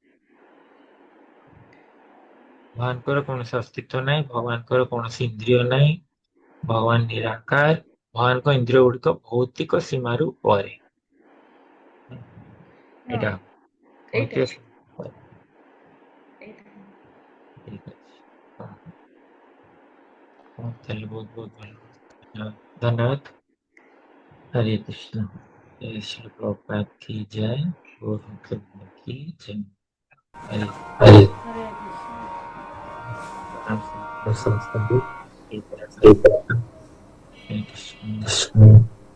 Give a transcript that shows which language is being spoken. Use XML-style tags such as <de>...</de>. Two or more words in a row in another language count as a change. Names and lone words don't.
<or>ଭଗବାନଙ୍କର କୌଣସି ଅସ୍ତିତ୍ୱ ନାହିଁ, ଭଗବାନଙ୍କର କୌଣସି ଇନ୍ଦ୍ରିୟ ନାହିଁ, ଭଗବାନ ନିରାକାର, ଭଗବାନଙ୍କ ଇନ୍ଦ୍ରିୟ ଗୁଡିକ ଭୌତିକ ସୀମାରୁ ପରେ। ହଁ, ଏଇଟା ଏଇଟା ଭୌତିକ ସୀମା ପରେ। ଏଇଟା। ଠିକ ଅଛି। ତାହେଲେ ବହୁତ ବହୁତ ଭଲ। ଧନ୍ୟବାଦ।</or> <hi>हरे कृष्ण। जय श्री प्रभुपाद की जय। गौर भक्त की जय। हरे हरे कृष्ण। राम समस्त हरे कृष्ण। हरे कृष्ण।</hi>